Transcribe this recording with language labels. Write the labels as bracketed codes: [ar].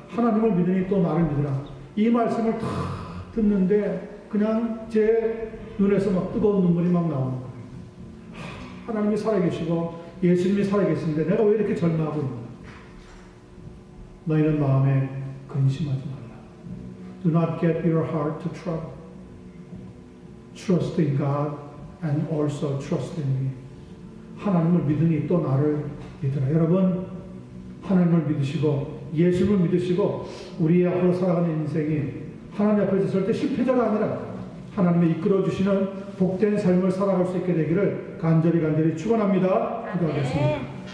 [ko] 하나님을 믿으니 또 나를 믿으라. 이 말씀을 다 듣는데 그냥 제 눈에서 막 뜨거운 눈물이 막 나오는 거예요. 하나님이 살아계시고 예수님이 살아계시는데 내가 왜 이렇게 절망하고 있나? 너희는 마음에 근심하지 말라. [en] Do not get your heart to trouble. Trust in God and also trust in me. [ko] 하나님을 믿으니 또 나를 믿으라. 여러분, 하나님을 믿으시고 예수를 믿으시고 우리의 앞으로 살아가는 인생이 하나님 앞에서 절대 실패자가 아니라 하나님의 이끌어주시는 복된 삶을 살아갈 수 있게 되기를 간절히 축원합니다. 기도하겠습니다.